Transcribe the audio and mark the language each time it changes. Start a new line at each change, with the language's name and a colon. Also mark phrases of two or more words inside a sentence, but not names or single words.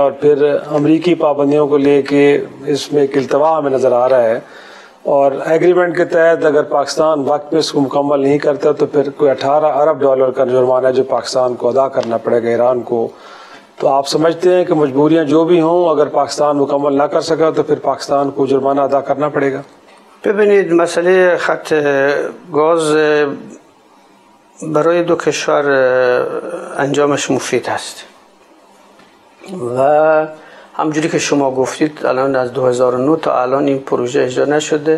Urdu: اور پھر امریکی پابندیوں کو لیکے اس میں ایک التوا ہمیں نظر آ رہا ہے، اور ایگریمنٹ کے تحت اگر پاکستان وقت پے اسکو مکمل نہیں کرتا تو پھر کوئی 18 ارب ڈالر کا جرمانہ جو پاکستان کو ادا کرنا پڑیگا ایران کو. تو آپ سمجھتے ہیں کہ مجبوریاں جو بھی ہوں، اگر پاکستان مکمل نہ کر سکا تو پھر پاکستان کو جرمانہ ادا کرنا پڑیگا?
Persian: ببینید مسئله خط گاز برای دو کشور انجامش مفید است و همجوری که شما گفتید الان از 2009 تا الان این پروژه اجرا نشده.